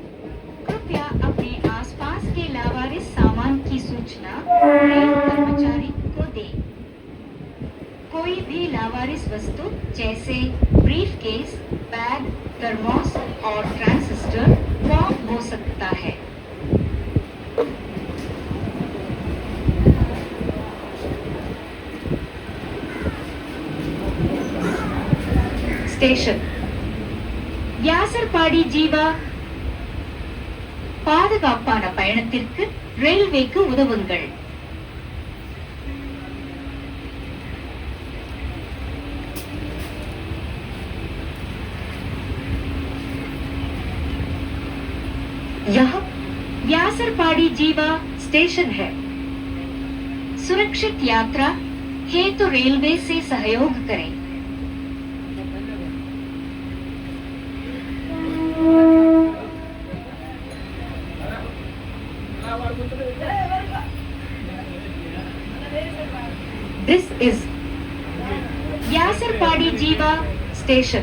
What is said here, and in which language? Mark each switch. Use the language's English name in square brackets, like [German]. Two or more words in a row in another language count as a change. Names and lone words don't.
[Hindi] कृपया अपने आसपास के लावारिस सामान की सूचना रेल कर्मचारी को दें। कोई भी लावारिस वस्तु जैसे ब्रीफ केस, बैग, थर्मोस और ट्रांजिस्टर गुम हो सकता है। [Tamil] ஸ்டேஷன் வியாசர்பாடி ஜீவா. பாதுகாப்பான பயணத்திற்கு ரயில்வேக்கு உதவுங்கள். [Hindi] यह व्यासरपाड़ी जीवा स्टेशन है। सुरक्षित यात्रा हेतु रेलवे से सहयोग करें। [English] This is व्यासरपाड़ी जीवा station.